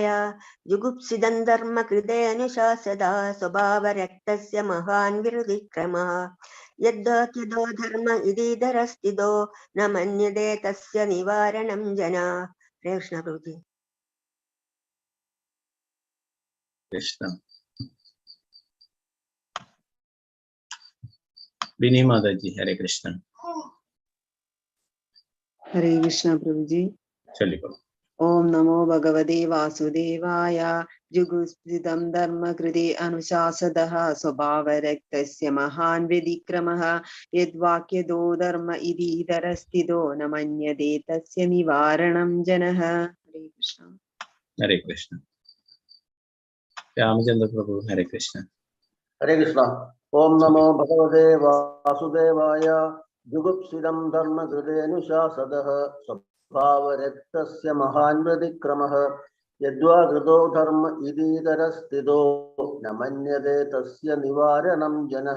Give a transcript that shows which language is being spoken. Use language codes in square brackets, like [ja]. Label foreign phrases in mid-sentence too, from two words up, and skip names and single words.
[sa] ജുഗുപ്സിതം ധർമ്മകൃതേനുശാസദഃ സ്വഭാവരക്തസ്യ മഹാൻ വ്യതിക്രമഃ യദ്വാ കൃതോ ധർമ്മ ഇതീതരസ്ഥിതോ ന മന്യതേ തസ്യ നിവാരണം ജന. ഹരേ കൃഷ്ണ പ്രഭുജി. കൃഷ്ണ. ബിനി മാതാജി. ഹരേ കൃഷ്ണ. हरे कृष्ण प्रभुजी. [ml] ചൊല്ലിക്കോളൂ. [sa] ॐ नमो भगवते वासुदेवाय। जुगुप्सितं धर्म कृति अनुशासदः स्वभावरक्तस्य महान् विदिक्रमः यद्वाक्यदो धर्म इदि दरस्तिदो नमन्यदे तस्य निवारणं जनः. हरे कृष्ण. ഹരേ കൃഷ്ണ. രാമചന്ദ്ര പ്രഭു. ഹരേ കൃഷ്ണ. ഹരേ കൃഷ്ണ. ഓം നമോ ഭഗവതേ വാസുദേവായ. ജുഗുപ്സിതം ധർമ്മകൃതേനുശാസദഃ സ്വഭാവരക്തസ്യ മഹാൻ വ്യതിക്രമഃ യദ്വാ കൃതോ ധർമ്മ ഇതീതരസ്ഥിതോ ന മന്യതേ തസ്യ നിവാരണം ജനഃ.